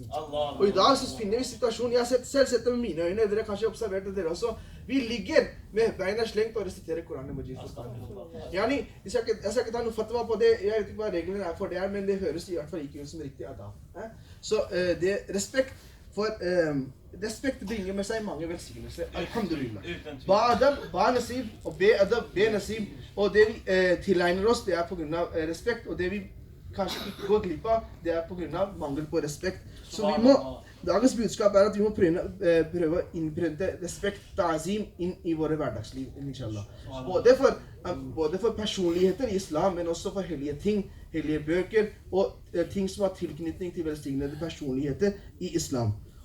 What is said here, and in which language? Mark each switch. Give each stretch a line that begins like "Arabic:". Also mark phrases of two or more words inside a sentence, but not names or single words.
Norwegian: Og i dag så finner vi situasjonen, jeg har selv sett det med mine øyne, dere kanskje observerte dere også, vi ligger med beina slengt og resiterer Koranen Majid. Yani, jeg skal ikke ta noe fatwa på det, jeg vet ikke hva reglene er for det her, men det høres i hvert fall ikke ut som riktig adab. Så det respekt bringer med seg mange velsignelser. Alhamdulillah.
Urdu: با ادب، با نصیب,
Norwegian: og
Urdu: بے ادب، بے نصیب.
Norwegian: Og det vi tilegner oss, det er på grunn av respekt, og det vi kanskje ikke går glipp av, det er på grunn av mangel på respekt. Så vi må, dagens budskap er at vi må prøve å innprente respekt, ta'zim, inn i våre hverdagsliv, inshallah. Både for personligheter i islam, men også for hellige ting, hellige bøker, og ting som har tilknytning til velsignede personligheter i islam.